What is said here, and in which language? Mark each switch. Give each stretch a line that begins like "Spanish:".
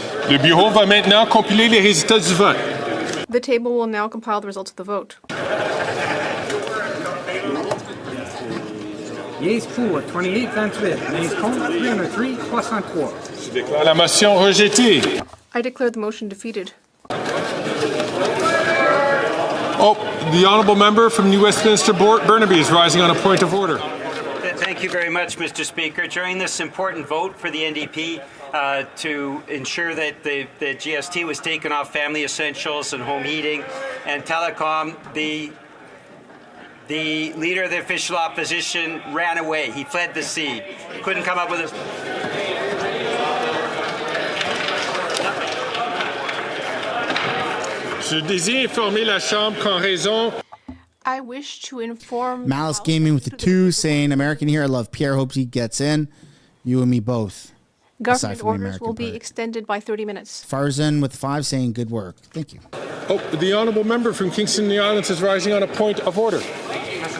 French: Le bureau va maintenant compiler les résultats du vote.
English: The table will now compile the results of the vote. Yes pour 28-28. Nays contre 303-63.
French: Je déclare la motion rejetée.
English: I declare the motion defeated. Oh, the honourable member from New Westminster Burnaby is rising on a point of order. Thank you very much, Mr. Speaker. During this important vote for the NDP to ensure that the GST was taken off family essentials and home heating and telecom, the leader of the official opposition ran away. He fled the scene. Couldn't come up with a...
French: Je désire informer la Chambre qu'en raison...
English: I wish to inform... Malice Gaming with the 2 saying, American here, I love Pierre, hopes he gets in. You and me both. Government orders will be extended by 30 minutes. Farzan with 5 saying, good work. Thank you. Oh, the honourable member from Kingston the Islands is rising on a point of order. Mr.